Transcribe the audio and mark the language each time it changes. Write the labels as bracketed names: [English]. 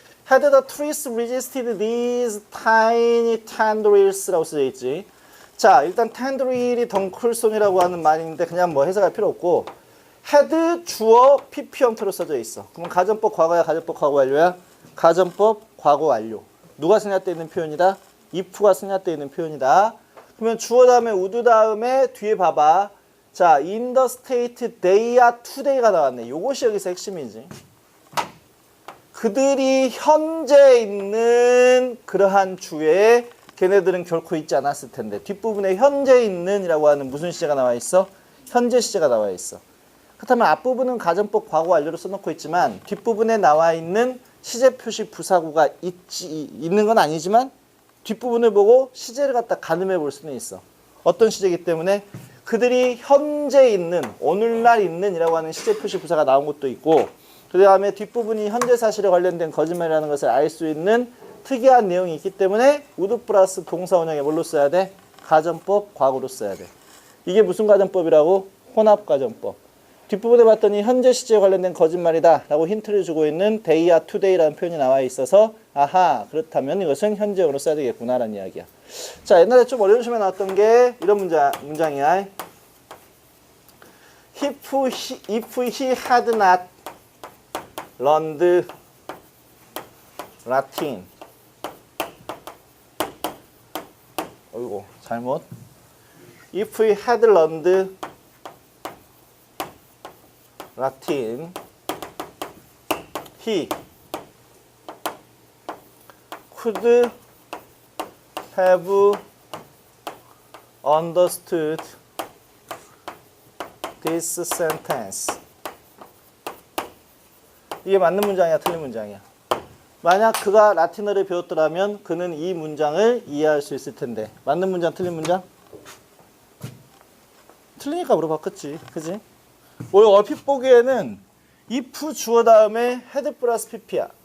[English] Had the trees resisted these tiny tendrils라고 [Korean] 쓰여 있지. 자, 일단 tendril이 덩클손이라고 하는 말인데 그냥 뭐 해석할 필요 없고 had 주어 PP 형태로 써져 있어. 그러면 가정법 과거야, 가정법 과거 완료야? 가정법 과거 완료. 누가 생략되어 있는 표현이다? if가 생략되어 있는 표현이다. 그러면 주어 다음에 would 다음에 뒤에 봐봐. 자, [English] in the state they are today [Korean] 가 나왔네. 요것이 여기서 핵심이지. 그들이 현재 있는 그러한 주에 걔네들은 결코 있지 않았을 텐데 뒷부분에 현재 있는이라고 하는 무슨 시제가 나와 있어? 현재 시제가 나와 있어. 그렇다면 앞부분은 가정법 과거 완료로 써놓고 있지만 뒷부분에 나와 있는 시제 표시 부사구가 있는 건 아니지만 뒷부분을 보고 시제를 갖다 가늠해 볼 수는 있어. 어떤 시제이기 때문에 그들이 현재 있는, 오늘날 있는 이라고 하는 시제 표시 부사가 나온 것도 있고 그 다음에 뒷부분이 현재 사실에 관련된 거짓말이라는 것을 알 수 있는 특이한 내용이 있기 때문에 would 플러스 동사 원형에 뭘로 써야 돼? 가정법 과거로 써야 돼. 이게 무슨 가정법이라고? 혼합 가정법. 뒷부분에 봤더니 현재 시제에 관련된 거짓말이다 라고 힌트를 주고 있는 [English] they are today [Korean] 라는 표현이 나와 있어서 아하, 그렇다면 이것은 현재형으로 써야 되겠구나 라는 이야기야. 자, 옛날에 좀 어려운 시험에 나왔던 게 이런 문장이야. [English] If he had not learned Latin. [Korean] 어이구, 잘못. [English] If he had learned Latin, he could have understood this sentence. [Korean] 이게 맞는 문장이야, 틀린 문장이야? 만약 그가 라틴어를 배웠더라면 그는 이 문장을 이해할 수 있을 텐데. 맞는 문장, 틀린 문장? 틀리니까 물어봤겠지, 그지? 오늘 얼핏 보기에는 if 주어 다음에 had 플러스 pp야.